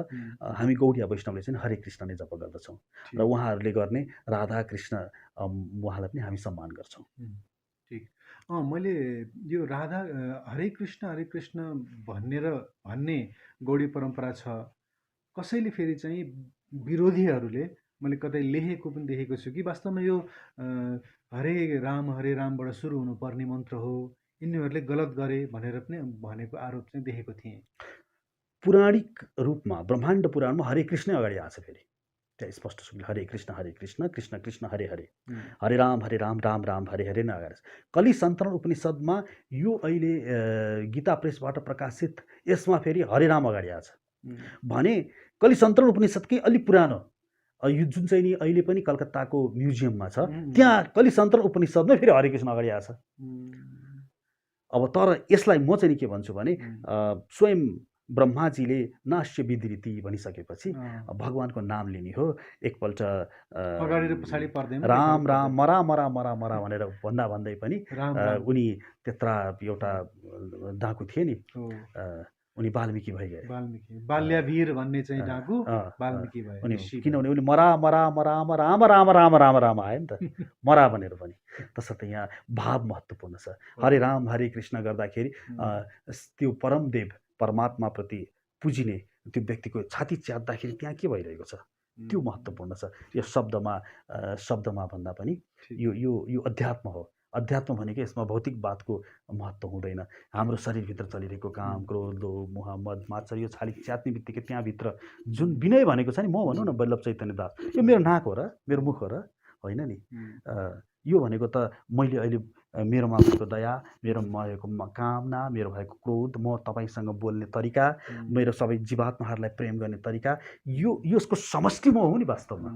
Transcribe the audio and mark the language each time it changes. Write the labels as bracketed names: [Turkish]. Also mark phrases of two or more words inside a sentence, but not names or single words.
[Nepali] हामी गौडिया वैष्णवले चाहिँ हरे कृष्ण नै जप गर्दछौँ र उहाँहरूले गर्ने राधा कृष्ण उहाँलाई पनि हामी सम्मान गर्छौँ। ठिक। मैले यो राधा हरे कृष्ण भन्ने गौडी परम्परा छ। कसैले फेरि चाहिँ विरोधीहरूले मैले कतै लेखेको पनि देखेको छु कि वास्तवमा यो हरे रामबाट सुरु हुनुपर्ने मन्त्र हो, यिनीहरूले गलत गरे भनेर पनि भनेको आरोप चाहिँ देखेको थिएँ। पौराणिक रूपमा ब्रह्माण्ड पुराणमा हरे कृष्ण अगाडि आएको छ। फेरि त्यहाँ स्पष्ट छ हरे कृष्ण कृष्ण कृष्ण हरे हरे, हरे राम राम राम हरे हरे नै अगाडि छ। कलिसन्त्रन उपनिषद्मा यो अहिले गीता प्रेसबाट प्रकाशित यसमा फेरि हरे राम अगाडि आएको छ भने कलिसन्त्रन उपनिषद्कै अलि पुरानो यो जुन चाहिँ नि अहिले पनि कलकत्ताको म्युजियममा छ, त्यहाँ कलिसन्त्र उपनिषदमै फेरि हरिकृष्ण अगाडि आएको छ। अब तर यसलाई म चाहिँ नि के भन्छु भने स्वयं ब्रह्माजीले नाश्य विधृति भनिसकेपछि भगवानको नाम लिने हो। एकपल्ट अगाडि र पछाडि पर्दैन, राम राम मरा मरा मरा मरा भनेर भन्दै पनि उनी त्यत्रा एउटा डाकु थिए नि, उनी वाल्मिकी भइगए। बाल्यावीर भन्ने चाहिँ डाकु वाल्मिकी भए। किनभने उनी मरा मरा मरा राम राम राम राम राम आयो नि त, मरा भनेर पनि। तसर्थ यहाँ भाव महत्त्वपूर्ण छ। हरे राम हरे कृष्ण गर्दाखेरि त्यो परमदेव परमात्माप्रति पुजिने त्यो व्यक्तिको छाती च्यात्दाखेरि त्यहाँ के भइरहेको छ त्यो महत्त्वपूर्ण छ। यो शब्दमा भन्दा पनि यो अध्यात्म हो। अध्यात्म भनेको यसमा भौतिकवादको महत्त्व हुँदैन। हाम्रो शरीरभित्र चलिरहेको काम, क्रोध, लोभ, मोह, मद, मात्सर्य यो छाती च्यात्ने बित्तिकै त्यहाँभित्र जुन विनय भनेको छ नि, म भनौँ न वल्लभ चैतन्य दास, यो मेरो नाक हो र मेरो मुख हो र होइन नि। यो भनेको त मैले अहिले मेरोमा भएको दया, मेरोमा भएको कामना, मेरो भएको क्रोध, म तपाईँसँग बोल्ने तरिका, मेरो सबै जीवात्माहरूलाई प्रेम गर्ने तरिका, यसको समष्टि म हो नि वास्तवमा।